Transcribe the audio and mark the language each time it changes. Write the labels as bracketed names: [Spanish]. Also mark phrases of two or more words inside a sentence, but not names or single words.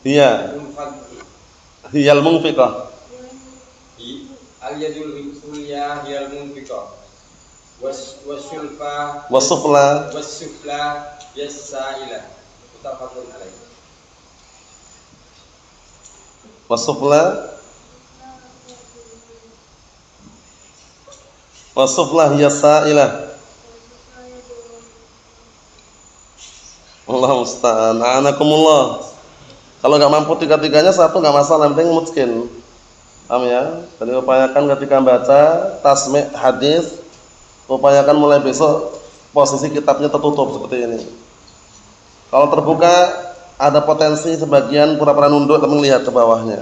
[Arabic] هي المنفقة. اليد العليا هي المنفقة والسفلى السائلة متفق عليه. والسفلى السائلة. الله المستعان. أعانكم الله. [Indonesian] Kalau nggak mampu 3-tiganya 1 nggak masalah, yang penting mungkin. Paham ya? Jadi upayakan ketika baca tasmi' hadis, upayakan mulai besok posisi kitabnya tertutup seperti ini. Kalau terbuka ada potensi sebagian pura-pura nunduk tapi melihat ke bawahnya.